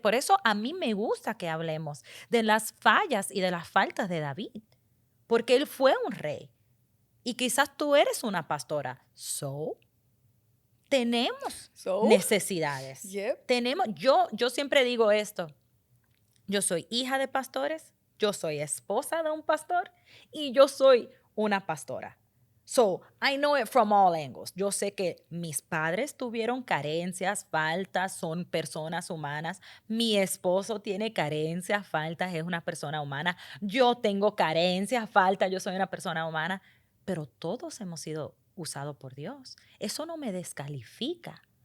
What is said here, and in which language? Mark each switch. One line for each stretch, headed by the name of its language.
Spanish: Por eso a mí me gusta que hablemos de las fallas y de las faltas de David, porque él fue un rey y quizás tú eres una pastora. So, tenemos So, necesidades. yep. Yo siempre digo esto, yo soy hija de pastores, yo soy esposa de un pastor y yo soy una pastora.
English: So, I know it from all angles.
Spanish: Yo sé que mis padres tuvieron carencias, faltas, son personas humanas. Mi esposo tiene carencias, faltas, es una persona humana. Yo tengo carencias, faltas, yo soy una persona humana. Pero todos hemos sido usados por Dios. Eso no me descalifica.